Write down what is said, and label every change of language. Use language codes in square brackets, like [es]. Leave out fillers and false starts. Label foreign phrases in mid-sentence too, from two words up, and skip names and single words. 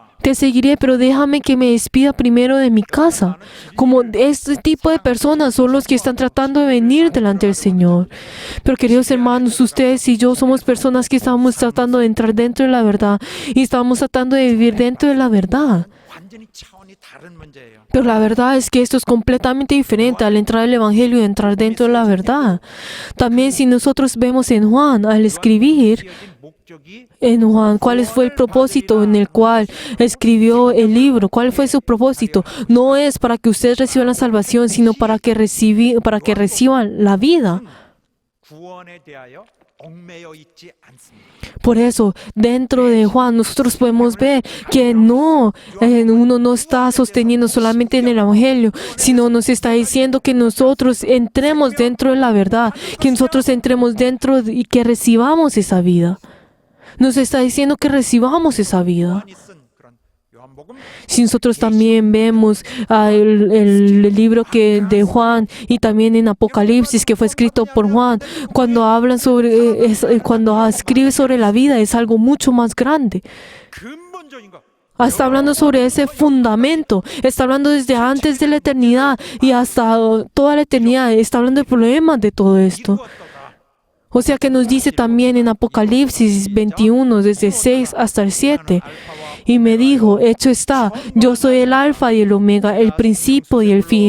[es] Te seguiré, pero déjame que me despida primero de mi casa. Como este tipo de personas son los que están tratando de venir delante del Señor. Pero queridos hermanos, ustedes y yo somos personas que estamos tratando de entrar dentro de la verdad y estamos tratando de vivir dentro de la verdad. [ko] 완전히 차원이 다른 문제예요. [es] Pero la verdad es que esto es completamente diferente al entrar al Evangelio y entrar dentro de la verdad. También si nosotros vemos en Juan, al escribir [ko] 지어진 목적이 [es] en Juan, ¿cuál fue el propósito en el cual escribió el libro? ¿Cuál fue su propósito? No es para que ustedes reciban la salvación, sino para que reciban la vida. [ko] 구원에 대하여 얽매여 있지 않습니다. [es] Por eso, dentro de Juan, nosotros podemos ver que uno no está sosteniendo solamente en el Evangelio, sino nos está diciendo que nosotros entremos dentro de la verdad, que nosotros entremos dentro y que recibamos esa vida. Nos está diciendo que recibamos esa vida. [ko] 요한이 쓴 그런 요한복음 [es] Si nosotros también vemos el libro de Juan y también en Apocalipsis que fue escrito por Juan, cuando cuando escribe sobre la vida es algo mucho más grande. [ko] 근본적인 것. [es] Está hablando sobre ese fundamento, está hablando desde antes de la eternidad y hasta toda la eternidad, está hablando del problema de todo esto. O sea que nos dice también en Apocalipsis 21, desde 6 hasta el 7. Y me dijo, hecho está, yo soy el alfa y el omega, el principio y el fin.